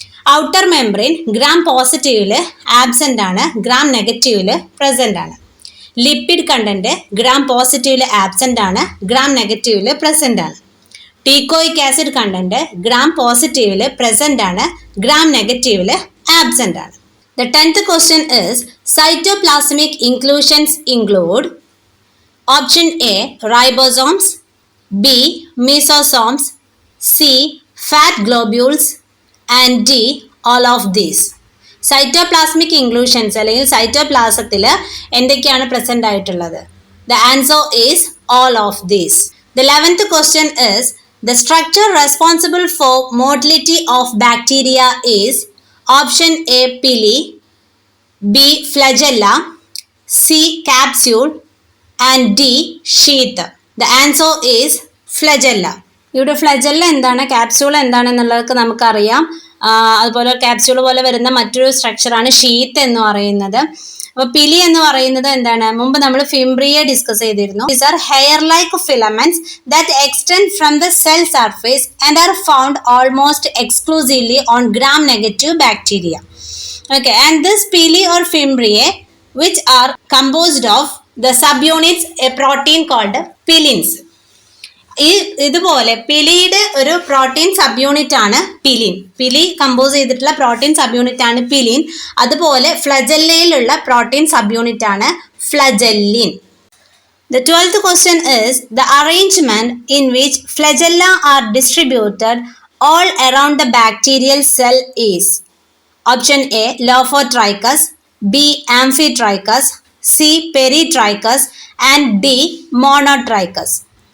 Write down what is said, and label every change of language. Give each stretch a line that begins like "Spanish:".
Malayalam: Outer membrane gram പോസിറ്റീവില് absent ആണ്, gram നെഗറ്റീവില് present ആണ്. Lipid content gram പോസിറ്റീവില് absent ആണ്, gram നെഗറ്റീവില് present ആണ്. ടീക്കോയിക് ആസിഡ് കണ്ടന്റ് ഗ്രാം പോസിറ്റീവില് പ്രസന്റ് ആണ്, gram നെഗറ്റീവില് absent ആണ്.
English: The 10th question is cytoplasmic inclusions include option A ribosomes, B mesosomes, C fat globules and D all of these.
Malayalam: Cytoplasmic inclusions അല്ലെങ്കിൽ സൈറ്റോപ്ലാസത്തിൽ എന്തൊക്കെയാണ് present ആയിട്ടുള്ളത്?
English: The answer is all of these. The 11th question is the structure responsible for motility of bacteria is option A pili, B flagella, C capsule and D sheath. The answer is flagella.
Malayalam: ഇവിടെ flagella എന്താണ്, capsule എന്താണെന്നുള്ളതൊക്കെ നമുക്കറിയാം. അതുപോലെ capsule പോലെ വരുന്ന മറ്റൊരു സ്ട്രക്ചറാണ് sheath എന്ന് പറയുന്നത്. അപ്പോൾ പിലി എന്ന് പറയുന്നത് എന്താണ്, മുമ്പ് നമ്മൾ ഫിംബ്രിയെ ഡിസ്കസ് ചെയ്തിരുന്നു.
English: These are hair-like filaments that extend from the cell surface and are found almost exclusively on gram-negative bacteria. Okay, and this pili or fimbriae, which are composed of the subunits, a protein called pilins.
Malayalam: ഇതുപോലെ പിലിയുടെ ഒരു protein sub unit ആണ് പിലിൻ. പിലി compose ചെയ്തിട്ടുള്ള protein sub unit ആണ് പിലിൻ. അതുപോലെ ഫ്ലജല്ലയിലുള്ള protein sub unit ആണ് ഫ്ലജല്ലിൻ.
English: The 12th question is the arrangement in which flagella are distributed all around the bacterial cell is. Option A, Lophotrichus, B, Amphitrichus, C, Peritrichus, and D, Monotrichus.